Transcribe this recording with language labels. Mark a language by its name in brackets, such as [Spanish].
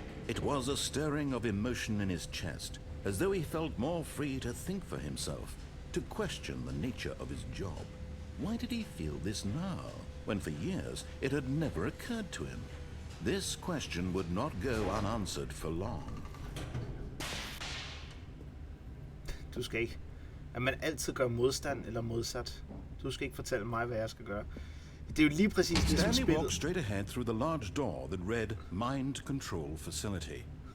[English] It was a stirring of emotion in his chest, as though he felt more free to think for himself, to question the nature of his job. Why did he feel this now, when for years it had never occurred to him? This question would not go unanswered for long. [Danish] Du skal ikke. At man altid gør modstand eller modsat. Du skal ikke fortælle mig, hvad jeg skal gøre. Det er jo lige præcis det, som [English] Stanley [Danish] spillet... [English] walked straight ahead through the large door that read Mind Control Facility.